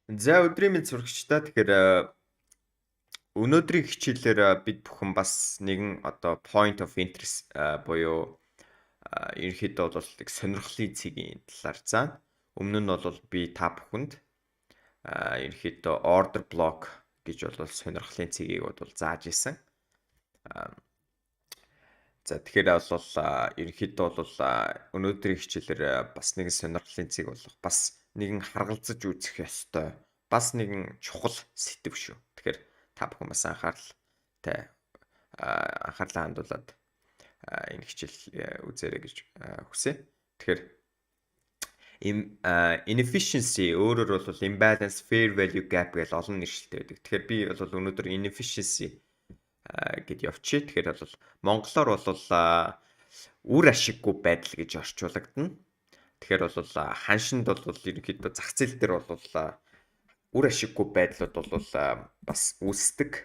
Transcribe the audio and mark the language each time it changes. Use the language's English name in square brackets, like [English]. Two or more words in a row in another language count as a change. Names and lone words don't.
[Mongolian] За өдрийн мэнд сурагчдаа тэгэхээр өнөөдрийн хичээлээр бид бүхэн бас нэгэн одоо [English] point of interest [Mongolian] буюу ерөнхийдөө бол нэг сонирхлын цэгийн талаар заана. Өмнө нь бол би та бүхэнд ерөнхийдөө [English] order block [Mongolian] гэж бол сонирхлын цэгийг бол зааж исэн. За тэгэхээр бол ерөнхийдөө бол өнөөдрийн хичээлээр бас нэгэн сонирхлын цэг болох бас нэгэн харгалзаж үзэх ёстой бас нэгэн чухал сэдв шүү. Тэгэхээр та бүхэн бас анхаарлаа хандуулад энэ хичээл үзээрэй гэж хүсье. Тэгэхээр inefficiency өөрөөр бол [English] imbalance fair value gap [Mongolian] гэж олон нэршилтэй байдаг. Тэгэхээр би бол өнөөдөр inefficiency гэд явчих. Тэгэхээр бол монголоор бол үр ашиггүй байдал гэж орчуулагдана. Тэгэхээр бол ханшинд бол ерөнхийдөө зах зээл дээр бол үр ашиггүй байдлууд бол бас үүсдэг.